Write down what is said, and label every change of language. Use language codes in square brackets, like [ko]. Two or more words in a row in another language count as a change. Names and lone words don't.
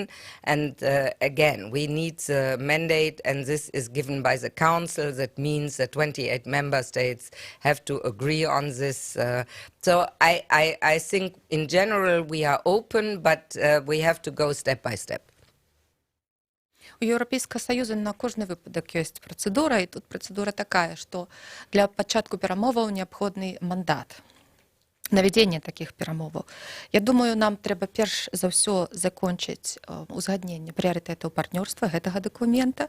[en] And again, we need the mandate, and this is given by the council. That means that 28 member states have to agree on this. So I think in general we are open, but we have to go step by step. [be] У Еўрапейскага Саюза на кожны выпадак ёсць працэдура, і тут працэдура такая, што для пачатку перамоваў неабходны мандат на вядзенне такіх перамоваў. Я думаю, нам трэба перш за ўсё закончыць узгадненне прыярытэтаў партнёрства гэтага дакумента.